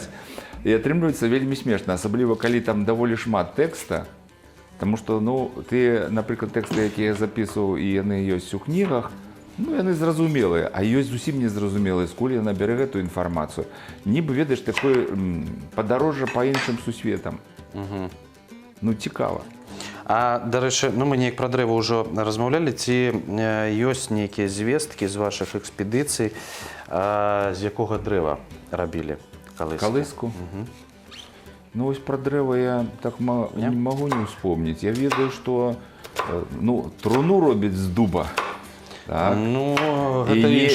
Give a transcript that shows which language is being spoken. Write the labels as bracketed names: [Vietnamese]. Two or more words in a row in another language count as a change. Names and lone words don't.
[Belarusian] І атрымліваецца вельмі смешна, асабліва калі там даволі шмат тэкста, таму што, ну, ты, напрыклад, тэксты, якія я запісваў, і яны ёсць у кнігах, ну, яны зразумелыя, а ёсць зусім незразумелыя, скуль яна бярэ гэтую інфармацыю. Нібы, ведаеш, такое падарожжа па іншым сусветам. [Ukrainian] Ну, цікаво. А, до речі, ну, ми неяк про древо вже розмовляли. [Belarusian] Ці є нейкія звесткі з ваших експедицій, з якого дерева робили колись? [Ukrainian] Колиску? Ну, ось про древо я так не можу не вспомнити. [Belarusian] Я ведаю, що ну, труну роблять з дуба. Так. Ну, І